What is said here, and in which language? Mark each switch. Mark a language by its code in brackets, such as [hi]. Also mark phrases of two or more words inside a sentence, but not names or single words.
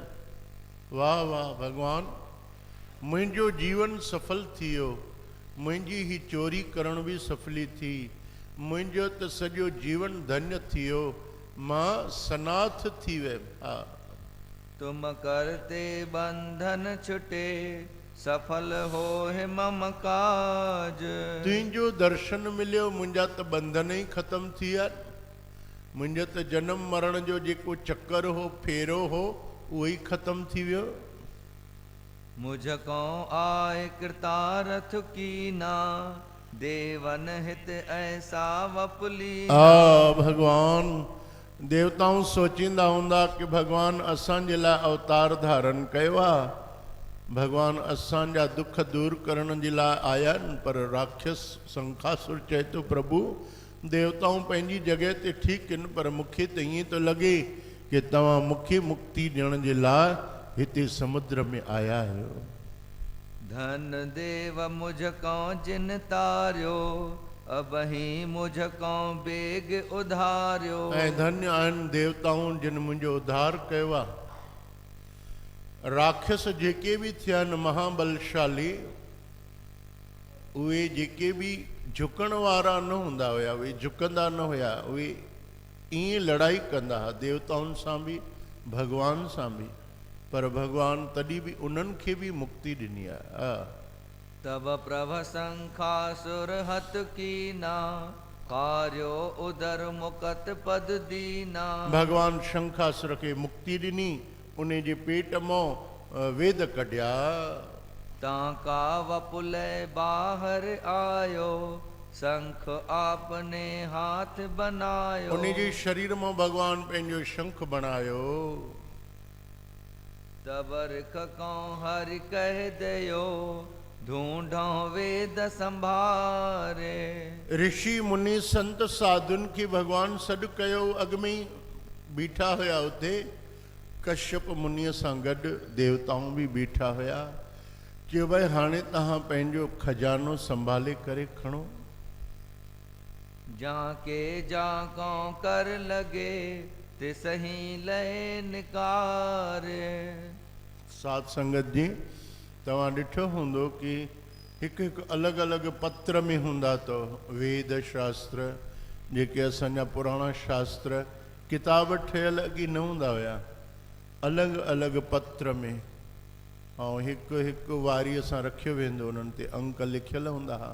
[sd] वाह वाह भगवान, मुंहिंजो जीवन सफल थी वियो, मुंहिंजी ही चोरी करण बि सफली थी, मुंहिंजो त सॼो जीवन धन्य थी वियो, मां सनाथ थी वियुमि। हा। [hi] तुम करते बंधन छुटे सफल हो है मम काज। [sd] तुंहिंजो दर्शन मिलियो, मुंहिंजा त बंधन ई ख़त्म थी विया। मुंहिंजो त जनम मरण जो जेको चक्कर हो, फेरो हो, उहो ई ख़त्म थी वियो। [hi] मुझको आए कृतारथ कीना देवन हित ऐसा वपली। [sd] भगवान देवताऊं सोचींदा हूंदा कि भगवान असांजे लाइ अवतार धारण कयो आहे, भगवान असांजा दुख दूर करण जे लाइ आया आहिनि। पर राक्षस शंखासुर चए तो प्रभु देवताऊं पंहिंजी जॻह ते ठीकु आहिनि, पर मूंखे त ईअं थो लॻे कि तव्हां मूंखे मुक्ति ॾियण जे लाइ हिते समुद्र में आया आहियो। [hi] धन देव मुझको जिन तारियो अब ही मुझको बेग उधारियो। [sd] ऐं धन्य आहिनि देवताऊं जिन मुंहिंजो उद्धार कयो आहे। राक्षस जेके बि थिया आहिनि महाबलशाली, उहे जेके बि झुकण वारा न हूंदा हुया, उहे झुकंदा न हुया, उहे ईअं लड़ाई कंदा हुआ देवताउनि सां बि भगवान सां बि, पर भगवान तॾहिं बि उन्हनि खे बि मुक्ति ॾिनी आहे। [hi] तब प्रभ शंखासुर हत कीना कार्यो उदर मुकत पद दीना। [sd] भगवान शंखासुर खे मुक्ति ॾिनी, उन जे पेट मां वेद कढिया। [hi] ताका वपुले बाहर आयो शंख आपने हाथ बनायो। [sd] उन जे शरीर मां भगवान पंहिंजो शंख बणायो। [hi] तब रिख को हरि कह दयो ढूंढो वेद संभारे। [sd] ऋषि मुनि संत साधुन की भगवान सॾु कयो। अॻ में ई बीठा हुया उते। कश्यप मुनीअ सां गॾु देवताऊं बि बीठा हुया। चयो भाई हाणे तव्हां पंहिंजो खजानो संभाले करे खणो। [hi] जाके जाको कर लगे तिसही लय निकारे। [sd] साध संगत जी तव्हां ॾिठो हूंदो कि हिकु हिकु अलॻि अलॻि पत्र में हूंदा अथव वेद शास्त्र, जेके असांजा पुराणा शास्त्र किताब ठहियल अॻी न हूंदा हुया, अलॻि अलॻि पत्र में, ऐं हिकु हिकु वारीअ सां रखियो वेंदो, उन्हनि ते अंक लिखियल हूंदा हुआ।